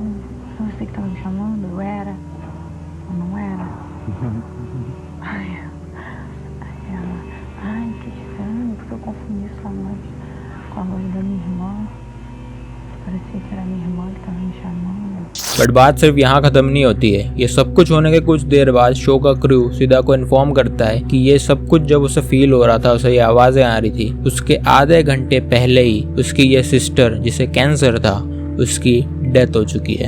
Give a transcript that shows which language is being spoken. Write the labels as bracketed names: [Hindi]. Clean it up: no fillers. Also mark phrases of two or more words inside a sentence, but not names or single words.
[Portuguese] Foi você que tava me chamando? Eu era? Ou não era? Aí ela, ai, que estranho, porque eu confundi sua voz com a voz da minha irmã. Parecia que era minha irmã que tava me chamando. [Hindi] बट बात सिर्फ यहाँ खत्म नहीं होती है। ये सब कुछ होने के कुछ देर बाद शो का क्रू सिदा को इन्फॉर्म करता है कि ये सब कुछ जब उसे फील हो रहा था, उसे ये आवाजें आ रही थी, उसके आधे घंटे पहले ही उसकी ये सिस्टर जिसे कैंसर था उसकी डेथ हो चुकी है।